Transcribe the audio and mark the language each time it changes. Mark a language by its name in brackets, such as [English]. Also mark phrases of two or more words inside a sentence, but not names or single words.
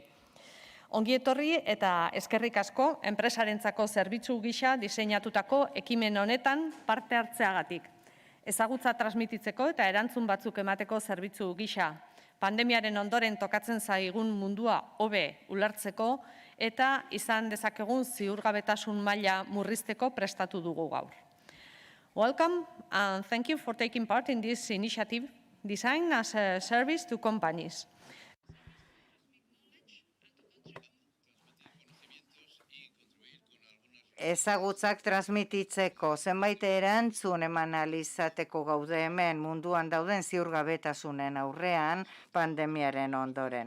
[Basque] Ongi etorri eta eskerrik asko enpresarentzako zerbitzu gisa diseinatutako ekimen honetan parte hartzeagatik. Ezagutza transmititzeko eta erantzun batzuk emateko zerbitzu gisa. Pandemiaren ondoren tokatzen zaigun mundua hobe ulertzeko eta izan dezakegun ziurgabetasun maila murrizteko prestatu dugu gaur. [English] Welcome and thank you for taking part in this initiative designed as a service to companies. [Basque] Ezagutzak transmititzeko zenbait erantzun eman alizateko gaude hemen munduan dauden ziurgabetasunen aurrean pandemiaren ondoren.